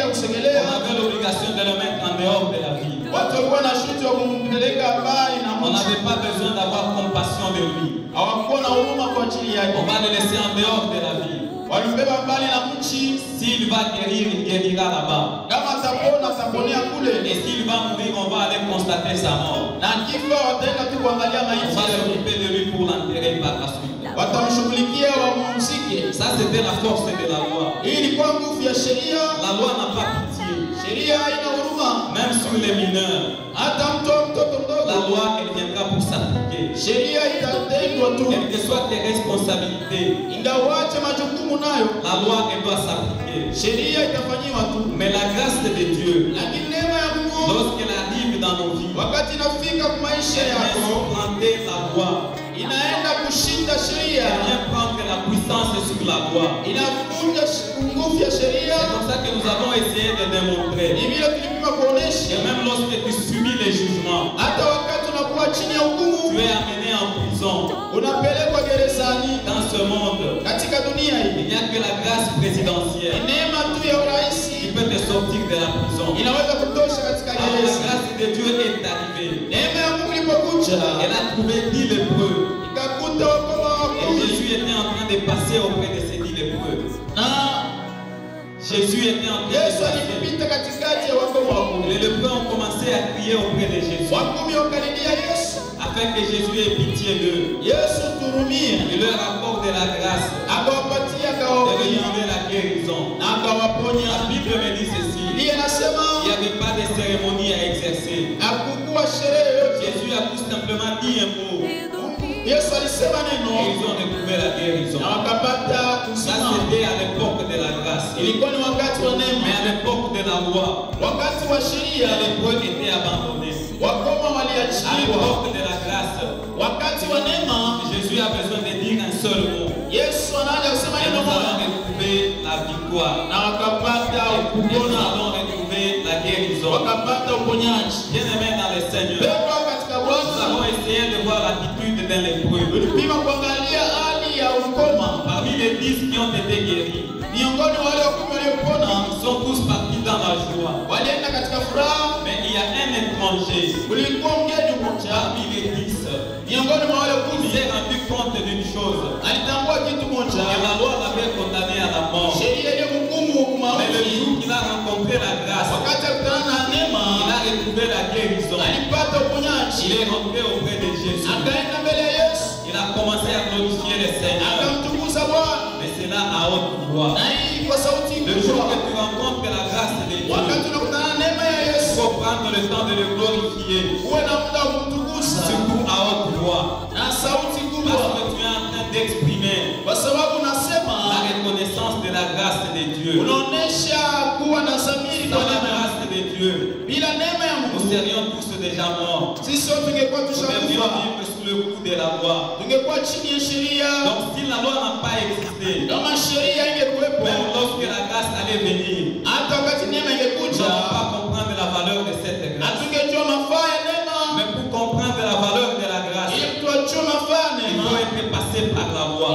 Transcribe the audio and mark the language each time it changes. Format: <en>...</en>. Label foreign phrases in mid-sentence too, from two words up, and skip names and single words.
<fr>On</fr> <sw>kusegelea.</sw> <fr>avait l'obligation de le mettre en dehors de la ville.</fr> <sw>Watu walikuwa na shuti wa kumpeleka mbali na</sw> <fr>On</fr> <sw>mji.</sw> <fr>n'avait pas besoin d'avoir compassion de lui.</fr> <sw>Hawakuwa na huruma kwa ajili yake.</sw> <fr>On va le laisser en dehors de la ville.</fr> <sw>Walimbeba mbali na mji.</sw> <fr>S'il va guérir, il guérira là-bas.</fr> <sw>Kama atapona ataponea kule,</sw> <fr>Et s'il va mourir, on va aller constater sa mort.</fr> <sw>na kifa wataenda tu kuangalia</sw> <fr>On</fr> <sw>maiti</sw> <fr>va</fr> <sw>yake.</sw> <fr>s'occuper de lui pour l'enterrer par la suite.</fr> <sw>Watamshughulikia wamumzike.</sw> <fr>Ça, c'était la force de la loi.</fr> <sw>Hii ilikuwa nguvu ya sheria.</sw> <fr>La loi n'a pas pitié.</fr> <sw>Sheria haina huruma</sw> <fr>Même sur les mineurs,</fr> <sw>hata mtoto</sw> <fr>la</fr> <sw>mdogo.</sw> <fr>loi, elle viendra pour s'appliquer.</fr> <sw>Sheria itatendwa tu,</sw> <fr>Quelles que soient tes responsabilités,</fr> <sw>ingawache majukumu nayo,</sw> <fr>la loi, elle doit s'appliquer.</fr> <sw>sheria itafanyiwa tu.</sw> <fr>Mais la grâce de Dieu,</fr> <sw>Lakini neema ya Mungu</sw> <fr>lorsqu'elle arrive dans nos vies,</fr> <sw>wakati inafika kwa maisha</sw> <fr>elle vient</fr> <sw>yako,</sw> <fr>supplanter la loi.</fr> <sw>inaenda kushinda</sw> <fr>Elle</fr> <sw>sheria,</sw> <fr>vient prendre la puissance sur la loi.</fr> <sw>inavunja nguvu ya sheria.</sw> <fr>C'est comme ça que nous avons essayé de démontrer</fr> <sw>Ni vile tulipima</sw> <fr>que</fr> <sw>kuonesha,</sw> <fr>même lorsque tu subis les jugements,</fr> <sw>hata wakati unakuwa chini ya</sw> <fr>tu</fr> <sw>hukumu,</sw> <fr>es amené en prison.</fr> <sw>unapelekwa gerezani.</sw> <fr>Dans ce monde,</fr> <sw>Katika dunia</sw> <fr>il</fr> <sw>hii,</sw> <fr>n'y a que la grâce</fr> <sw>ni</sw> <fr>présidentielle</fr> <sw>neema tu ya</sw> <fr>qui</fr> <sw>urahisi</sw> <fr>peut te sortir de la prison.</fr> <sw>inaweza kutosha katika</sw> <fr>Alors la</fr> <sw>gereza.</sw> <fr>grâce de Dieu est arrivée.</fr> <sw>Neema ya Mungu ilipokuja,</sw> <fr>Elle a trouvé 10 lépreux.</fr> <sw>ikakuta wakoma</sw> <fr>Et</fr> <sw>wakumi,</sw> <fr>Jésus était en train de passer auprès de ces 10 lépreux.</fr> <sw>na</sw> <fr>Jésus était en train de</fr> <sw>Yesu</sw> <fr>passer.</fr> <sw>alipita katikati ya wakoma wakumi.</sw> <fr>Les lépreux ont commencé à crier auprès de Jésus</fr> <sw>Wakumi wakalilia Yesu,</sw> <fr>afin que Jésus ait pitié d'eux.</fr> <sw>Yesu turumie,</sw> <fr>Il leur accorde la grâce</fr> <sw>akawapatia</sw> <fr>de</fr> <sw>akawaponya</sw> <fr>demander la guérison.</fr> <sw>na akawaponya.</sw> <fr>La Bible me dit ceci.</fr> <sw>Ndiye anasema</sw> <fr>Il n'y avait pas de cérémonie à exercer.</fr> <sw>hakukuwa sherehe yoyote.</sw> <fr>Jésus a tout simplement dit un mot.</fr> <sw>Yesu alisema</sw> <fr>Et</fr> <sw>neno</sw> <fr>ils ont retrouvé la guérison.</fr> <sw>na wakapata</sw> <fr>Ça,</fr> <sw>uzima.</sw> <fr>c'était à l'époque de la grâce.</fr> <sw>Ilikuwa ni wakati wa</sw> <fr>Mais</fr> <sw>neema,</sw> <fr>à l'époque de la loi,</fr> <sw>wakati wa</sw> <fr>les</fr> <sw>sheria</sw> <fr>lépreux étaient abandonnés.</fr> <sw>wakoma</sw> <fr>À</fr> <sw>waliachiliwa.</sw> <fr>l'époque de la grâce,</fr> <sw>Wakati wa neema,</sw> <fr>Jésus a besoin de dire un seul mot.</fr> <sw>Yesu anaanza kusema</sw> <fr>Et</fr> <sw>neno</sw> <fr>nous allons</fr> <sw>moja</sw> <fr>retrouver la victoire.</fr> <sw>na wakapata</sw> <fr>Et nous</fr> <sw>kupona,</sw> <fr>allons retrouver la guérison.</fr> <sw>wakapata uponyaji.</sw> <fr>Bien-aimés dans le Seigneur,</fr> <sw>Pendwa katika</sw> <fr>nous</fr> <sw>Bwana,</sw> <fr>avons essayé de voir l'attitude d'un lépreux.</fr> <sw>tulipima kuangalia hali ya ukoma.</sw> <fr>Parmi les 10 qui ont été guéris,</fr> <sw>Miongoni mwa wale wakumi waliopona</sw> <fr>ils sont tous partis dans la joie.</fr> <sw>walienda katika furaha.</sw> <fr>Mais il y a un étranger</fr> <sw>Kulikuwa mgeni mmoja</sw> <fr>parmi les 10</fr> <sw>miongoni mwa wale</sw> <fr>qui</fr> <sw>kumi,</sw> <fr>s'est rendu compte d'une chose.</fr> <sw>alitambua kitu moja,</sw> <fr>Que la loi l'avait condamné à la mort.</fr> <sw>sheria iliyomhukumu</sw> <fr>Mais le</fr> <sw>mauti.</sw> <fr>jour qu'il a rencontré la grâce,</fr> <sw>Wakati alikutana na</sw> <fr>il</fr> <sw>neema,</sw> <fr>a retrouvé la guérison.</fr> <sw>alipata</sw> <fr>Il</fr> <sw>uponyaji,</sw> <fr>est rentré auprès de Jésus.</fr> <sw>akaenda mbele ya Yesu,</sw> <fr>Il a commencé à glorifier le Seigneur.</fr> <sw>akamtukuza Bwana,</sw> <fr>Mais c'est là à haute voix.</fr> <sw>na hii kwa sauti</sw> <fr>Le jour que</fr> <sw>kubwa.</sw> <fr>tu rencontres la grâce de Dieu,</fr> <sw>Wakati unakutana na neema ya</sw> <fr>il</fr> <sw>Yesu,</sw> <fr>faut prendre le temps de le glorifier.</fr> <sw>uwe na muda wa kumtukuza</sw> <fr>Surtout à haute voix.</fr> <sw>na sauti</sw> <fr>Parce</fr> <sw>kubwa,</sw> <fr>que tu es en train d'exprimer</fr> <sw>kwa sababu</sw> <fr>la</fr> <sw>unasema,</sw> <fr>reconnaissance de la grâce de Dieu.</fr> <sw>unaonesha kuwa na dhamiri</sw> <fr>Sans</fr> <sw>kwa</sw> <fr>la</fr> <sw>neema ya</sw> <fr>grâce de Dieu,</fr> <sw>bila neema ya</sw> <fr>nous</fr> <sw>Mungu</sw> <fr>serions tous déjà morts.</fr> <sw>sisi sote tungekuwa</sw> <fr>Nous devrions</fr> <sw>tushakufa.</sw> <fr>vivre sous le coup de la loi. Donc si la loi n'a pas existé, même lorsque la grâce allait venir, on ne va pas comprendre la valeur de cette grâce. Mais pour comprendre la valeur de la grâce, il faut être passé par la loi.</fr>